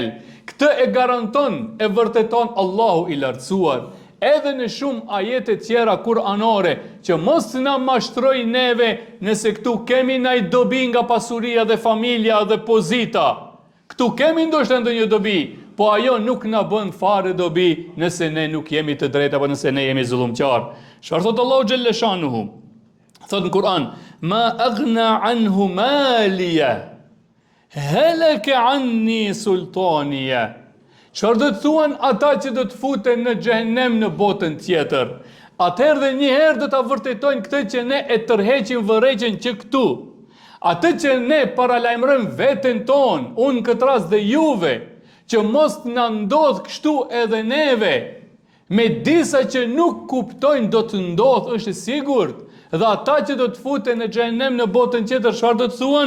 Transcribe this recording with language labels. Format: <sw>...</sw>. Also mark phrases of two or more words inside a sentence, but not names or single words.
<sq>Këtë e garanton, e vërteton Allahu i lartësuar, edhe në shumë ajete tjera kuranore, që mos na mashtroj neve nëse këtu kemi ndaj dobi nga pasuria dhe familja dhe pozita. Këtu kemi ndoshta ndonjë dobi, po ajo nuk na bën fare dobi nëse ne nuk jemi të drejtë apo nëse ne jemi zullumqar. Çfarë thot Allahu</sq> <ar>جل شأنه?</ar> <sq>Thot në Kur'an:</sq> <ar>"ما أغنى عني ماليه هلك عني سلطانيه."</ar> <sq>Çfarë do të thuan ata që do të futen në xhehenem në botën tjetër? Atëherë dhe një herë do ta vërtetojnë këtë që ne e tërheqim vërejqen që këtu. Atë që ne paralajmërojmë veten ton, unë këtë rast dhe juve, që mos na ndodh kështu edhe neve, me disa që nuk kuptojnë do të ndodh, është sigurt, dhe ata që do të futen në xhehenem në botën tjetër, çfarë do të thuan?</sq>